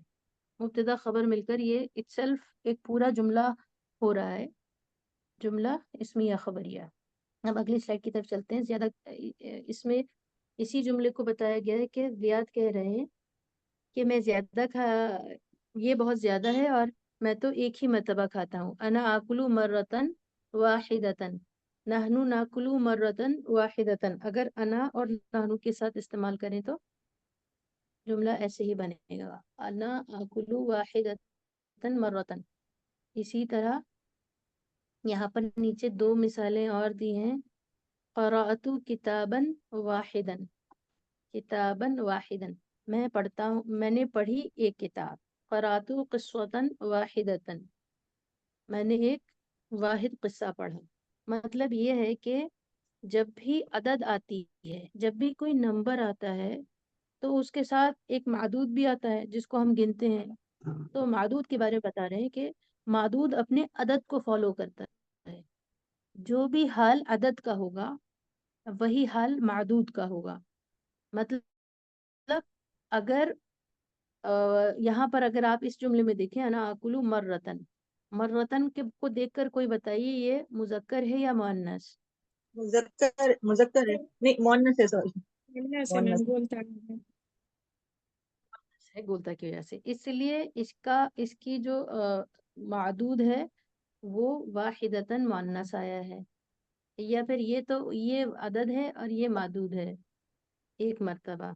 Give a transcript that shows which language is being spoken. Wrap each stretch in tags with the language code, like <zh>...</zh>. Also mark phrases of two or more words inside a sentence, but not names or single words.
<hi>मुब्तदा खबर मिलकर ये इटसेल्फ एक पूरा जुमला हो रहा है, जुमला इस्मिया खबरिया। अब अगली स्लाइड की तरफ चलते हैं। ज्यादा इसमें इसी जुमले को बताया गया है कि जियाद कह रहे हैं कि मैं ज्यादा खा ये बहुत ज्यादा है और मैं तो एक ही मर्तबा खाता हूँ।</hi> <ar>أنا آكلُ مرةً واحدةً، نحنُ نأكلُ مرةً واحدةً.</ar> <hi>अगर अना और नहनु के साथ इस्तेमाल करें तो जुमला ऐसे ही बनेगा,</hi> <ar>أنا آكلُ واحدةً مرةً.</ar> <hi>इसी तरह यहाँ पर नीचे 2 मिसालें और दी हैं।</hi> <ar>قرأتُ كتاباً واحداً، كتاباً واحداً</ar> <hi>मैं पढ़ता हूँ, मैंने पढ़ी एक किताब।</hi> <ar>قرأتُ قصةً واحدةً,</ar> <hi>मैंने एक वाहिद किस्सा पढ़ा। मतलब ये है कि जब भी अदद आती है, जब भी कोई नंबर आता है, तो उसके साथ एक मादूद भी आता है जिसको हम गिनते हैं। तो मादूद के बारे में बता रहे हैं कि मादूद अपने अदद को फॉलो करता है। जो भी हाल अदद का होगा वही हाल मादूद का होगा। मतलब अगर यहाँ पर अगर आप इस जुमले में देखें</hi> <ar>أنا آكلُ مرةً، مرةً</ar> <hi>के को देखकर कोई बताइए ये मुजक्कर है या मुअन्नस? मुजक्कर है, नहीं मुअन्नस है, सॉरी</hi> <en>say ma'am</en> <hi>मुअन्नस। बोलता है। है गोलता की वजह से, इसलिए इसकी जो मादूद है वो वाहिदतन मुअन्नस आया है, या फिर ये अदद है और ये मादूद है एक मर्तबा।</hi>